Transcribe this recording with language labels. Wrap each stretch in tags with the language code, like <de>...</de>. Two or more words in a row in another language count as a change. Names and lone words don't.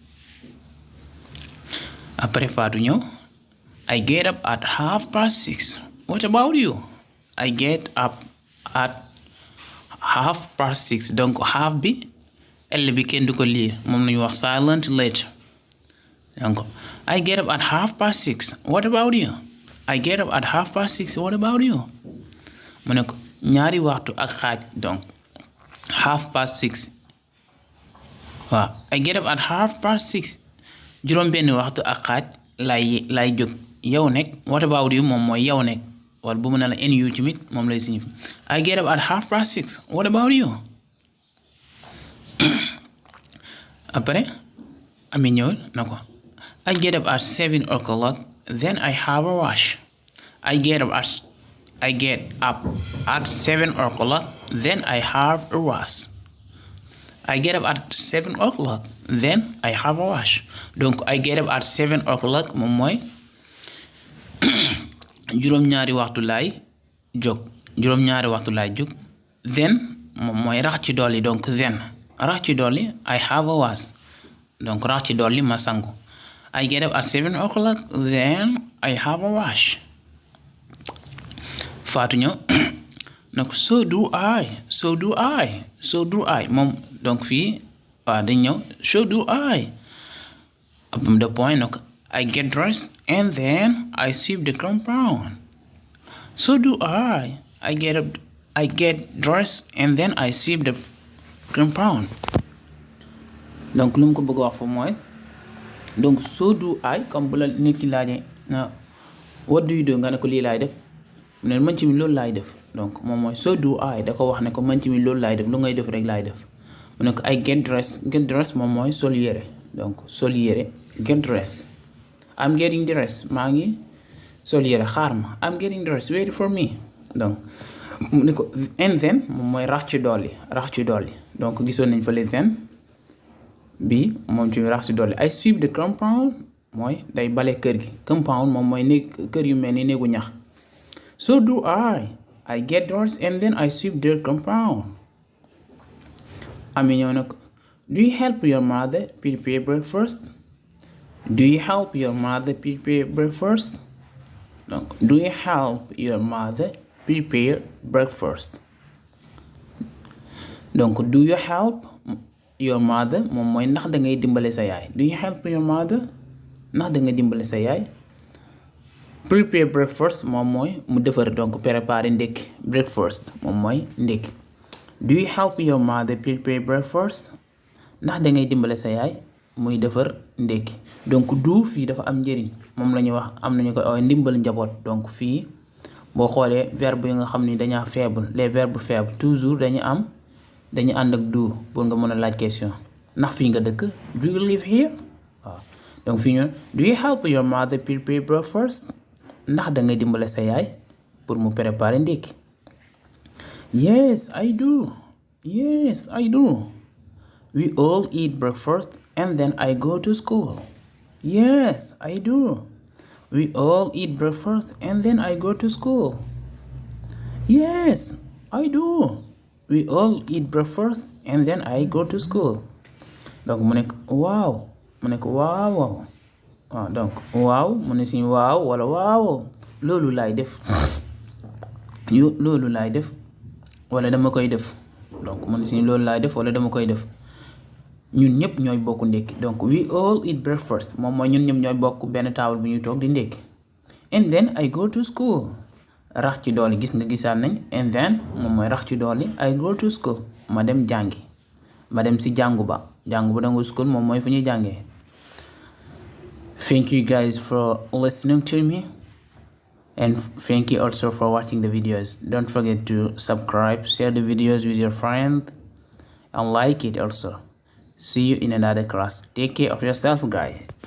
<en>après</en> <wo>Fatou ñëw</wo> <en>I get up at 6:30 what about you I get up at 6:30</en> <wo>donc half bi L bi kenn du ko lire moom lañu wax</wo> <en>silent letter donc I get up at 6:30 what about you I get up at 6:30 what about you</en> <wo>mu ne ko ñaari waxtu ak xaaj donc 6:30 waaw</wo> <en>I get up at 6:30</en> <wo>juróom benn waxtu ak xaaj lay jóg yow nekk</wo> <en>what about you</en> <wo>moom mooy yow nekk wala bu mu ne la NU tamit moom lay signifie</wo> <en>I get up at 6:30 what about you</en> <wo>après Ami ñëwul na ko</wo> <en>I get up at 7 o'clock then I have a wash I get up at 7 o'clock then I have a wash I get up at 7 o'clock then I have a wash donc I get up at 7 o'clock</en> <wo>moom mooy juróom-ñaari waxtu laay jóg</wo> <en>then</en> <wo>moom mooy rax ci dolli donc</wo> <en>then</en> <wo>rax ci dolli</wo> <en>I have a wash</en> <wo>donc rax ci dolli ma sangu</wo> <en>I get up at 7 o'clock then I have a wash</en> <wo>Fatou ñëw nag</wo> <en>so do I</en> <wo>moom donc fii waaw dañ ñëw</wo> <en>so do I up the point nag I get dressed and then I sweep the compound so do I get dressed and then I sweep the compound</en> <wo>donc lu mu ko bëgg a wax fa mooy donc</wo> <en>so do I</en> <wo>comme bu la nit ki laajee na</wo> <en>what do you do</en> <wo>nga ne ko lii laay def mu ne man ci mi loolu laay def donc moom mooy</wo> <en>so do I</en> <wo>da ko wax ne ko man ci mi loolu laay def lu ngay def rek laay def mu ne ko</wo> <en>I get</en> <wo>dressed moom mooy sol yére donc sol yére</wo> <en>get dressed I'm getting dressed</en> <wo>maa ngi sol yére xaar ma</wo> <en>I'm getting dressed wait for me</en> <wo>donc mu ne ko</wo> <en>and then</en> <wo>moom mooy rax ci dolli donc gisoon nañ fa le then bi moom ci rax ci dolli</wo> <en>I sweep the compound</en> <wo>mooy day bale kër gi compound moom mooy néeg kër yu mel ni néegu ñax</wo> <en>so do I get dressed and then I sweep the compound Ami ñëw na ko do you help your mother prepare breakfast donc do you help your mother prepare breakfast donc do you help your mother</en> <wo>moom mooy ndax da ngay dimbale sa yaay</wo> <en>do you help your mother</en> <wo>ndax da ngay dimbale sa yaay</wo> <en>prepare breakfast</en> <wo>moom mooy mu defar donc préparer ndékki breakfast moom mooy ndékki</wo> <en>do you help your mother prepare</en> <wo>breakfast ndax da ngay dimbale sa yaay muy defar ndékki donc do fii dafa am njëriñ moom la ñuy wax am nañu ko ndimbal njaboot donc fii boo xoolee verbe yi nga xam ni dañaa faible</wo> <fr>les verbes faibles toujours</fr> <wo>dañu ànd ak do pour nga mën a laaj question ndax fii nga dëkk</wo> <en>do you live here</en> <wo>waaw donc fii ñu</wo> <en>do you help your mother prepare breakfast</en> <wo>ndax da ngay dimbale sa yaay pour mu préparer ndékki</wo> <en>yes I do we all eat breakfast and then I go to school yes I do we all eat breakfast and then I go to school yes I do we all eat breakfast and then I go to school</en> <wo>donc mu nekk waaw waaw donc waaw mu ne si waaw wala waaw loolu laay def wala dama koy def donc mu ne si loolu laay def wala dama koy def ñun ñëpp ñooy bokk ndékki donc</wo> <en>we all eat breakfast</en> <wo>moom mooy ñun ñëpp ñooy bokk benn table bu ñuy toog di ndékki</wo> <en>and then I go to school</en> <wo>rax ci dooli gis nga gisaan nañ</wo> <en>and then</en> <wo>moom mooy rax ci dooli</wo> <en>I go to school</en> <wo>ma dem si jàngu ba jàng bu nangu school moom mooy fu ñuy jàngee.</wo> <en>Thank you guys for listening to me, and thank you also for watching the videos. Don't forget to subscribe, share the videos with your friend, and like it also. See you in another class. Take care of yourself, guys.</en>